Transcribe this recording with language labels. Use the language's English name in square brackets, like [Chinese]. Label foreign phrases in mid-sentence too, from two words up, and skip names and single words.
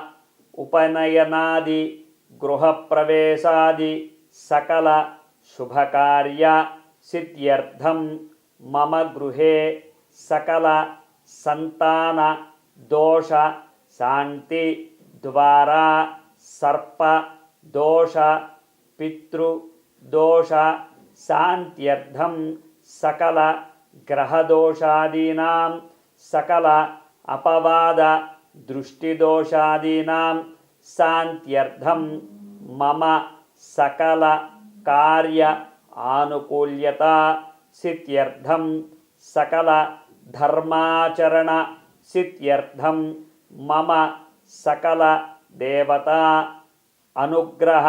[Sanskrit] उपनयनादि गृहप्रवेशादि सकल शुभकार्य सिद्ध्यर्थं मम गृहे सकल संतान दोष शांति द्वारा सर्प దోష పితృ దోష శాంత్యర్థం సకల గ్రహదోషాదీనాం సకల అపవాద దృష్టిదోషాదీనాం శాంత్యర్థం మమ సకల కార్య ఆనుకూల్యత సిద్ధ్యర్థం సకల ధర్మాచరణ సిద్ధ్యర్థం మమ సకల దేవతా అనుగ్రహ